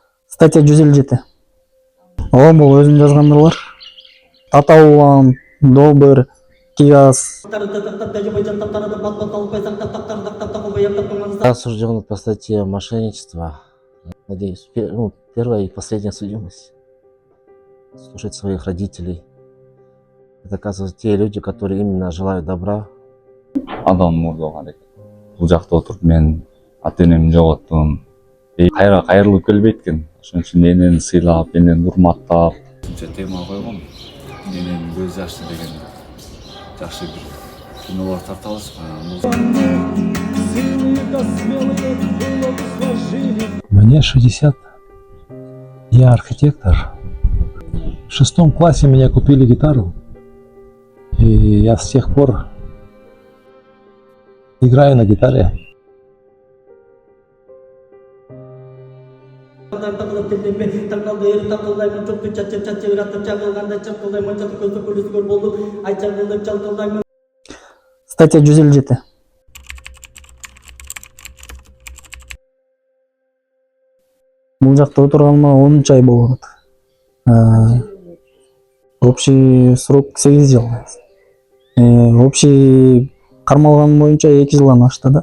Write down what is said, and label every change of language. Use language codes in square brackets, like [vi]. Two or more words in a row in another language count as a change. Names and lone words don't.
[ru] Статья 157. [ky] Ооба бул өзүм жазгандырлар. Татаулан, добыр, кигаз. [ru] Осужден по статье мошенничества. Надеюсь, первая и последняя судимость. Слушать своих родителей. Это, оказывается, те люди, которые именно желают добра. [ky] Адам мурдаган экен. Бул жакта отуруп мен ата энемди жоготтум. Кайра кайрылып келбейт экен. Ошон үчүн энени сыйлап, энени урматтап. Ушунча тема койгом. Эненин көз жашы деген жакшы бир кинолор тартабыз. [ru] Мне 60. Я архитектор. В 6 классе меня купили гитару. И я с тех пор играю на гитаре. Статья 157. [ky] Бул жакта отурганыма 10 ай болот. [ru] Общий срок 8 жыл. [ky] Общий кармалган боюнча 2 жылдан ашты да.